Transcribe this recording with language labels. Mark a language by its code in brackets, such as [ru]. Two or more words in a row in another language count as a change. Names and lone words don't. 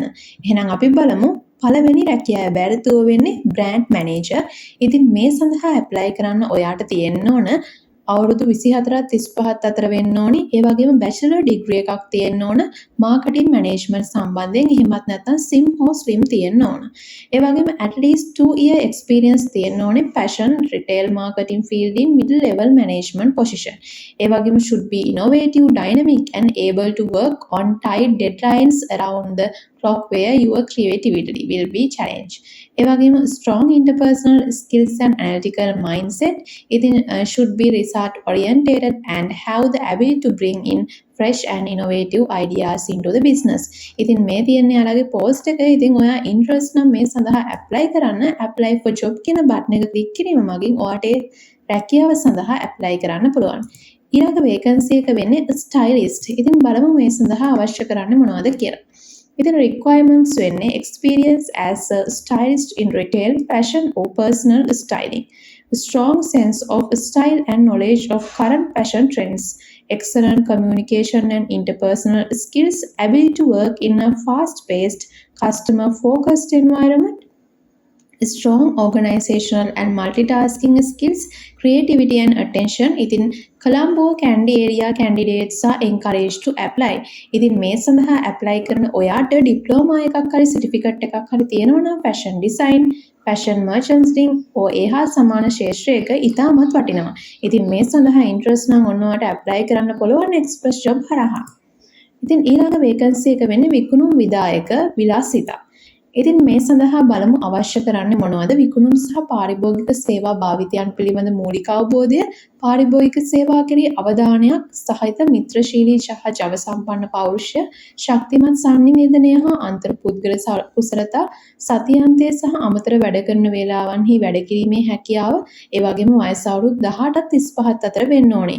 [si] එහෙනම් අපි බලමු පළවෙනි රැකියා අභ්‍යර්ථීව වෙන්නේ [en] brand manager. [si] ඉතින් මේ සඳහා ඇප්ලයි කරන්න ඔයාට තියෙන්න ඕන අවුරුදු 24ත් 35ත් අතර වෙන්න ඕනි. ඒ වගේම [en] bachelor degree [si] එකක් තියෙන්න ඕන [en] marketing management [si] සම්බන්ධයෙන්. එහෙමත් නැත්නම් සිම් හෝ ස්විම් තියෙන්න ඕන. ඒ වගේම [en] at least 2 year experience [si] තියෙන්න ඕනේ [en] fashion retail marketing field in middle level management position. [si] ඒ වගේම [en] should be innovative, dynamic and able to work on tight deadlines around the clock where your creativity will be challenged. [si] ඒ වගේම [en] strong interpersonal skills and analytical mindset. ඉතින් should be result oriented and have the ability to bring in fresh and innovative ideas into the business. [si] ඉතින් මේ තියන්නේ යාළගේ post එක. ඉතින් ඔයා interest නම් මේ සඳහා apply කරන්න. [en] apply for job [si] කියන button එක click කිරීම මගින් ඔයාට රැකියාව සඳහා apply කරන්න පුළුවන්. ඊළඟ vacancy එක වෙන්නේ stylist. ඉතින් බලමු මේ සඳහා අවශ්‍ය කරන්නේ මොනවද කියලා. [en] Within requirements වෙන්නේ experience as a stylist in retail, fashion or personal styling, a strong sense of style and knowledge of current fashion trends, excellent communication and interpersonal skills, ability to work in a fast-paced, customer-focused environment, strong organizational and multitasking skills, creativity and attention. ඉතින් Colombo Candy area candidates are encouraged to apply. [si] ඉතින් මේ සඳහා apply කරන ඔයාට ඩිප්ලෝමා එකක් හරි සර්ටිෆිකේට් එකක් හරි තියෙනවා නම් [en] fashion design, fashion merchandising [si] ඕ එහා සමාන ක්ෂේත්‍රයක ඉතාමත් වටිනවා. ඉතින් මේ සඳහා interest නම් ඔන්න ඔයාට apply කරන්න පුළුවන් express job හරහා. ඉතින් ඊළඟ vacancy එක වෙන්නේ විකුණුම් විධායක විලාසිතා. ඉතින් මේ සඳහා බලමු අවශ්‍ය කරන්නේ මොනවද? විකුණුම් සහ පාරිභෝගික සේවා භාවිතයන් පිළිබඳ මූලික අවබෝධය, පාරිභෝගික සේවා කෙරෙහි අවධානයක් සහිත මිත්‍රශීලී සහ ජව සම්පන්න පෞරුෂය, ශක්තිමත් සංනිවේදනය හා අන්තර්පුද්ගල කුසලතා, සතියන්තය සහ අමතර වැඩ කරන වේලාවන්හි වැඩ කිරීමේ හැකියාව, ඒ වගේම වයස අවුරුදු 18ත් 35ත් අතර වෙන්න ඕනේ.